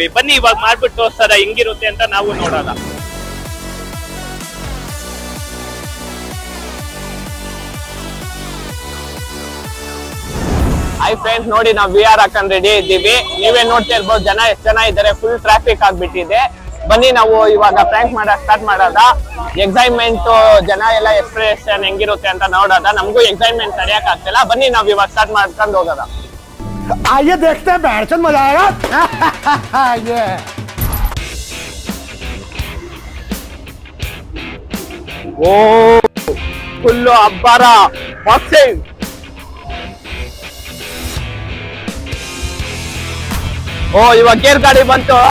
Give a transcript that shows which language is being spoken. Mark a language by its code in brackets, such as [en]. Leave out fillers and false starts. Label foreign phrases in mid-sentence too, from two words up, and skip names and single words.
[kn] ಬನ್ನಿ ಇವಾಗ ಮಾಡ್ಬಿಟ್ಟು ತೋರ್ಸದ ಹೆಂಗಿರುತ್ತೆ ಅಂತ ನಾವು ನೋಡೋಣ. [en] hi friends, [kn] ನೋಡಿ ನಾವು VR ಹಾಕೊಂಡ್ ರೆಡಿ ಇದ್ದೀವಿ. ನೀವೇ ನೋಡ್ತಾ ಇರ್ಬೋದು, ಜನ ಎಷ್ಟು ಜನ ಇದ್ದಾರೆ. [en] full traffic [kn] ಆಗ್ಬಿಟ್ಟಿದೆ. ಬನ್ನಿ ನಾವು ಇವಾಗ ಪ್ರ್ಯಾಂಕ್ ಮಾಡಕ್ ಸ್ಟಾರ್ಟ್ ಮಾಡೋದ. ಎಕ್ಸೈಟ್ಮೆಂಟ್, ಜನ ಎಲ್ಲ ಎಕ್ಸ್ಪ್ರೆಷನ್ ಹೆಂಗಿರುತ್ತೆ ಅಂತ ನೋಡೋದ. ನಮಗೂ ಎಕ್ಸೈಟ್ಮೆಂಟ್ ತಡೆಯಕ್ ಆಗ್ತಿಲ್ಲ. ಬನ್ನಿ ನಾವು ಇವಾಗ ಸ್ಟಾರ್ಟ್ ಮಾಡ್ಕೊಂಡು ಹೋಗೋದ. [hi] आइए देखते हैं, बैठचंद मजा आएगा. ये [kn] ಓ ಫುಲ್ಲು ಅಬ್ಬರ ಬಾಕ್ಸಿಂಗ್. ಓ ಇವಾಗ ಗೇರ್ ಗಾಡಿ ಬಂತು.